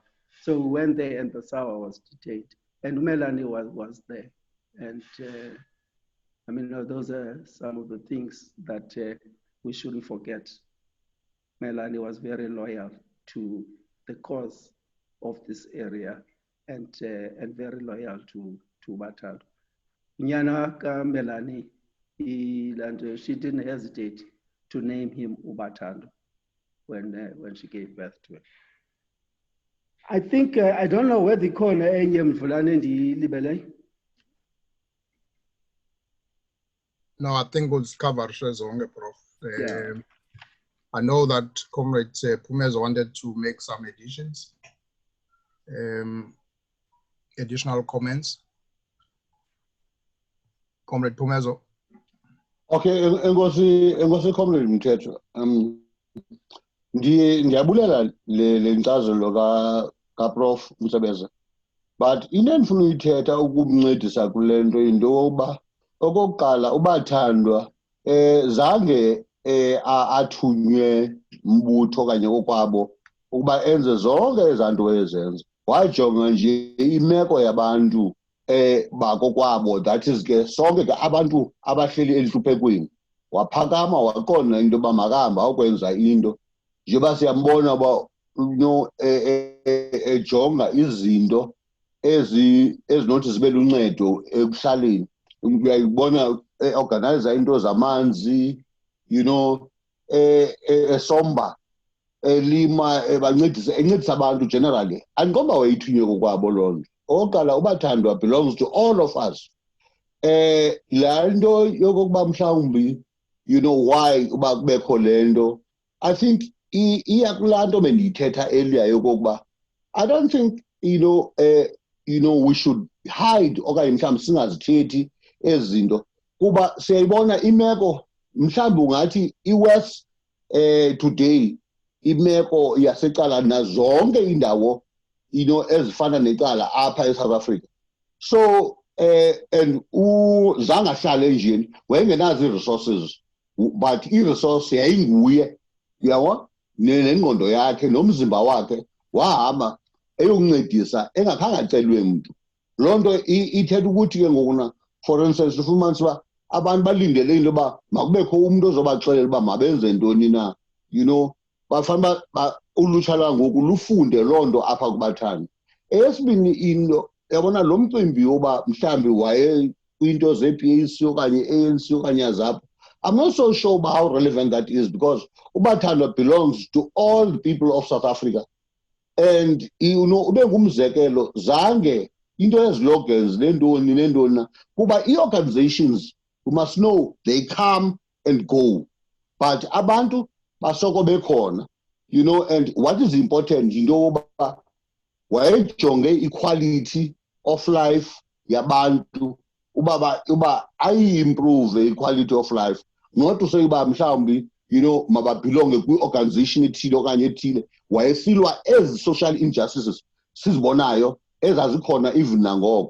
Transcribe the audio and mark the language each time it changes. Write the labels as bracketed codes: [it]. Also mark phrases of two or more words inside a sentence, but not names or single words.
[en] So we went there and the Sawa was detained and Melanie was there. And I mean, those are some of the things that we shouldn't forget. Melanie was very loyal to the cause of this area and very loyal to Bathandwa. [xh] Nyana ka Melanie, [en] she didn't hesitate to name him Bathandwa when she gave birth to him. I think, I don't know where the corner [xh] enye mvulane ndiyilibele. [en] No, I think we'll cover Shezonge, Prof. Yeah. I know that Comrade Pumezo wanted to make some additions, additional comments. Comrade Pumezo. [xh] Okay, engosi Comrade Mthetho. Ndiyabulela le nkcazelo ka Prof Msebeza. But into endifuna uyithetha ukumncedisa kule nto into yokuba okokuqala uBathandwa zange athunywe mbutho okanye kokwabo ukuba enze zonke ezaa nto ezenza. Wajonga nje imeko yabantu bakokwabo, [en] that is [xh] ke sonke ke abantu abahleli elihluphekweni. Waphakama waqonda into yoba makahamba ukwenza into njengoba siyambona uba ejonga izinto ezinothi zibe luncedo ekuhlaleni. Uyayibona organizer into zamanzi, esomba, elima, encedisa abantu generally. Andikoba wayithunywe kokwabo loo nto. Okokuqala uBathandwa [en] belongs to all of us. [xh] Laa nto yokokuba mhlawumbi, why uba kubekho le nto, [en] I think [xh] iya kulaa nto bendiyithetha earlier yokokuba [en] I don't think we should hide [xh] okanye mhlawumbi singazithethi ezi zinto kuba siyayibona imeko mhlawumbi ungathi iWest today imeko yasecala nazonke indawo ezifana necala apha eSouth Africa. [en] So and [xh] uzange ahlale njeni wayengenazo ii-resources but i-resource yayinguye, uyabona, nengqondo yakhe nomzimba wakhe wahamba eyokuncedisa engakhange acelwe mntu. Loo nto ithetha ukuthi ke ngokuna, [en] for instance, [xh] ufumanisa uba abantu balindele into yoba makubekho umntu ozobaxelela uba mabenze ntoni na, bafanele ulutsha lwangoku lufunde loo nto apha kuBathandwa. Eyesibini into, yabona lo mcimbi woba mhlawumbi waye kwiinto ze-PAC okanye ANC okanye azapho, [en] I'm not so sure about how relevant that is because uBathandwa belongs to all the people of South Africa. [xh] And ube ngumzekelo zange into ezi-slogans nentoni na kuba ii-organizations, [en] you must know they come and go but [xh] abantu basoko bekhona, [en] and what is important [xh] into yokuba wayejonge [en] equality of life [xh] yabantu uba ayi-improve [en] equality of life, not to say [xh] uba mhlawumbi mababhilonge kwi-organization ethile okanye ethile. Wayesilwa ezi [en] social injustices [xh] sizibonayo ezazikhona even nangoko.